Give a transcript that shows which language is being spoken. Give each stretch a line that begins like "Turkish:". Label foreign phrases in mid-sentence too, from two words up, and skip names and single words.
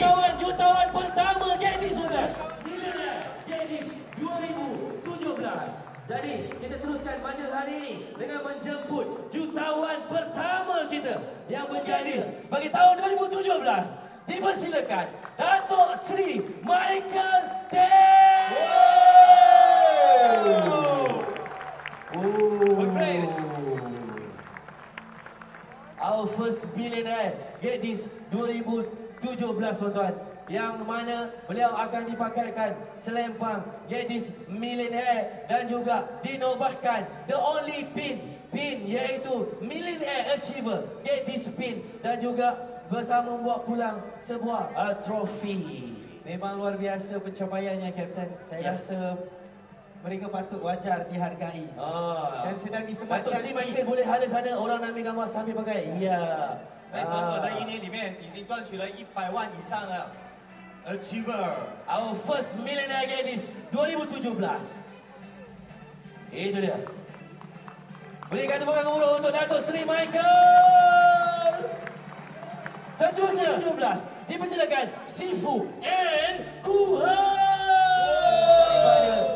Malay: jutawan pertama Get This sudah. Get This 2017. Jadi, kita teruskan majlis hari ini dengan menjemput jutawan pertama kita yang berjadis bagi tahun 2017. Dipersilakan Datuk Seri Michael Tan.
English: Our first billionaire
Malay: Get This 2017 tuan-tuan, yang mana beliau akan dipakaikan selempang Get This Millionaire dan juga dinobatkan
English: the only pin
Malay: iaitu Millionaire Achiever Get This pin, dan juga bersama membawa pulang sebuah trofi. Memang luar biasa pencapaiannya, Kapten. Saya rasa mereka patut wajar dihargai. Dan sedang disematkan. Datuk Seri Michael boleh hala sana, orang nak ambil gambar sambil pakai. Ya.
Chinese: 在短短的1年里面，已经赚取了100万以上的 Achiever.
English: Our first Millionaire Get This 2017.
Malay: Itu dia. Berikan tepukan gemuruh untuk Datuk Seri Michael. Seterusnya 17. Dipersilakan Sifu and Kuhan.